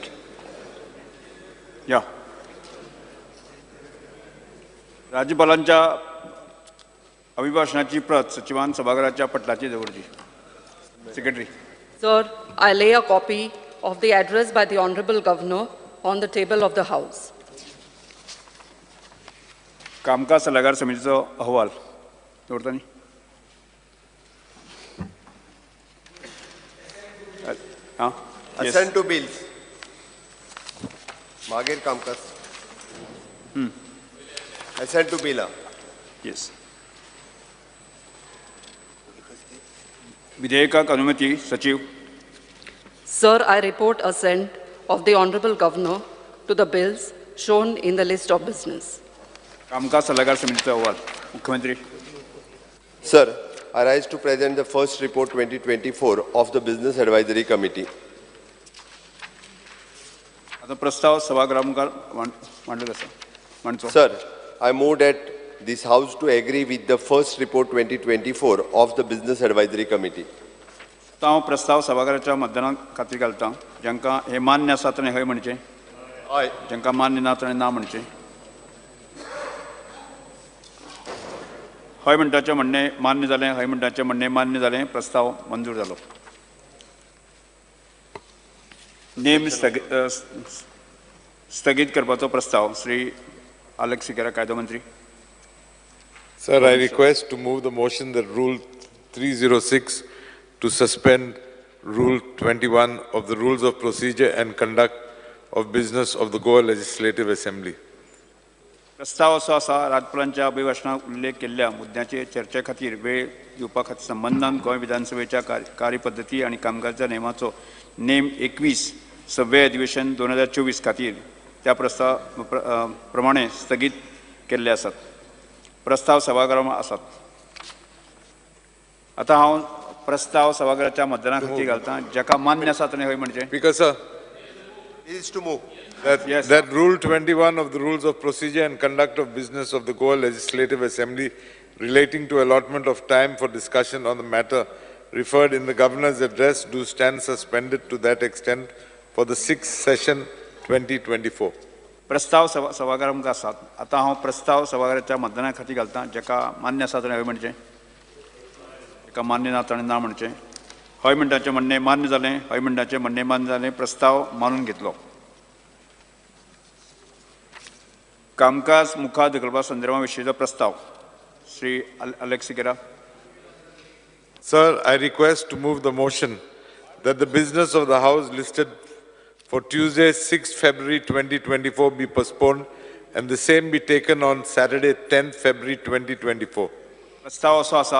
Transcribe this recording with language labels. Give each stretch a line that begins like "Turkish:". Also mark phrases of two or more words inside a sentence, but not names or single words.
English: Yeah.
Konkani: राज्यपालांच्या अभिभाषणाची प्रत सचिवान सभागृहाच्या पटलाची दवरची.
English: Secretary. Sir, I lay a copy of the address by the Honorable Governor on the table of the House.
Konkani: कामकाज सल्लागार समितीचो अहवाल दवरता न्ही. हां.
English: Yes. Assent to bills.
Konkani: मागीर कामकाज.
English: Assent to bill. Yes.
Konkani: विधेयकाक अनुमती सचिव.
English: Sir, I report assent of the Honorable Governor to the bills shown in the list of business.
Konkani: कामकाज सल्लागार समितीचा अहवाल मुख्यमंत्री.
English: Sir, I rise to present the first report 2024 of the Business Advisory Committee.
Konkani: आता प्रस्ताव सभागृहामुखार मांडलो आसा. मांडचो.
English: Sir, I move that this House to agree with the first report 2024 of the Business Advisory Committee.
Konkani: हांव प्रस्ताव सभागृहाच्या मतदाना खातीर घालतां. जांकां हे मान्य आसा ताणें हय म्हणचें.
English: Aye.
Konkani: जांकां मान्य ना ताणें ना म्हणचें. हय म्हणटाचें म्हणणें मान्य जालें. हय म्हणटाचें म्हणणें मान्य जालें. प्रस्ताव मंजूर जालो. नेम स्थगीत करपाचो प्रस्ताव श्री आलेख सिकेरा कायदो मंत्री.
English: Sir, I request to move the motion that Rule 306 to suspend Rule 21 of the Rules of Procedure and Conduct of Business of the Goa Legislative Assembly.
Konkani: प्रस्ताव असो आसा. राज्यपालांच्या अभिभाशणात उल्लेख केल्ल्या मुद्द्याचे चर्चे खातीर वेळ दिवपा खातीर संबंधान गोंय विधानसभेच्या कार्यपद्दती आनी कामकाजाच्या नेमाचो नेम 21 6वें अधिवेशन 2024 खातीर त्या प्रस्ताव प्रमाणे स्थगीत केल्ले आसात. प्रस्ताव सभागृहांत आसात. आता हांव प्रस्ताव सभागृहाच्या मतदाना खातीर घालतां. जाका मान्य आसा ताणें हय म्हणचें.
English: Speaker, sir, Is to move. that Rule 21 of the Rules of Procedure and Conduct of Business of the Goa Legislative Assembly relating to allotment of time for discussion on the matter referred in the Governor's address do stand suspended to that extent for the 6th session 2024.
Konkani: प्रस्ताव सभागृहांत आसात. आता हांव प्रस्ताव सभागृहाच्या मतदाना खातीर घालतां. जाका मान्य आसा ताणें हय म्हणचें. जाका मान्य ना ताणें ना म्हणचें. हय म्हणटाचें म्हणणें मान्य जालें. हय म्हणटाचें म्हणणें मान्य जालें. प्रस्ताव मानून घेतलो. कामकाज मुखार धकलपा संदर्भा विशींचो प्रस्ताव श्री आलेख सिकेरा.
English: Sir, I request to move the motion that the business of the House listed for Tuesday, 6th February 2024 be postponed and the same be taken on Saturday, 10th February 2024.
Konkani: प्रस्ताव असो आसा.